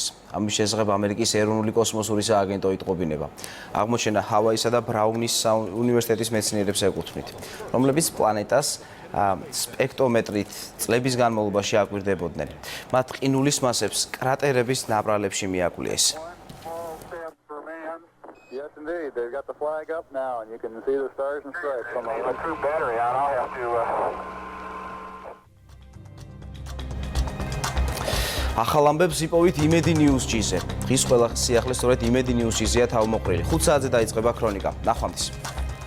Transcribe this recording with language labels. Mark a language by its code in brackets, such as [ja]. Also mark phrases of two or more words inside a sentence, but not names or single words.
[ka] ამის შესახებ ამერიკის ეროვნული კოსმოსური სააგენტო იტყობინება. აღმოჩენა ჰავაისა და ბრაუნის უნივერსიტეტის მეცნიერებს ეკუთვნით, რომლებიც პლანეტას სპექტრომეტრით წლების განმავლობაში აკვირდებოდნენ. მათ ყინულის მასებს კრატერების ნაპრალებში მიაკვლიეს. [en] Yes, indeed. They've got the flag up now, and you can see the stars and stripes on the left. True battery out. I'll have to. [ka] ახალ ამბებს იპოვით იმედი ნიუზჭიზე. დღის ყველა სიახლე სწორედ იმედი ნიუზჭიზეა თავმოყრილი. 5 საათზე დაიწყება ქრონიკა. ნახვამდის.